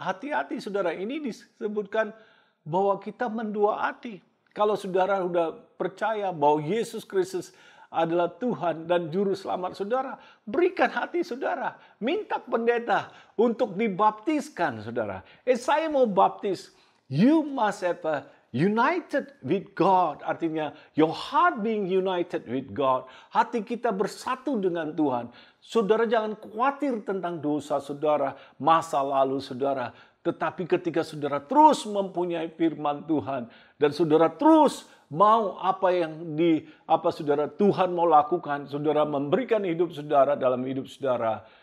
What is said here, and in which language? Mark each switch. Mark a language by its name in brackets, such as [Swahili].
[Indonesian] Hati-hati saudara, ini disebutkan bahwa kita mendua hati. Kalau saudara sudah percaya bahwa Yesus Kristus adalah Tuhan dan Juru Selamat saudara, berikan hati saudara. Minta pendeta untuk dibaptiskan saudara. Saya mau baptis. [English] You must have a united with God, artinya your heart being united with God. [Indonesian] Hati kita bersatu dengan Tuhan. Saudara jangan khawatir tentang dosa saudara, masa lalu saudara. Tetapi ketika saudara terus mempunyai firman Tuhan dan saudara terus mau apa yang saudara Tuhan mau lakukan, saudara memberikan hidup saudara dalam hidup saudara.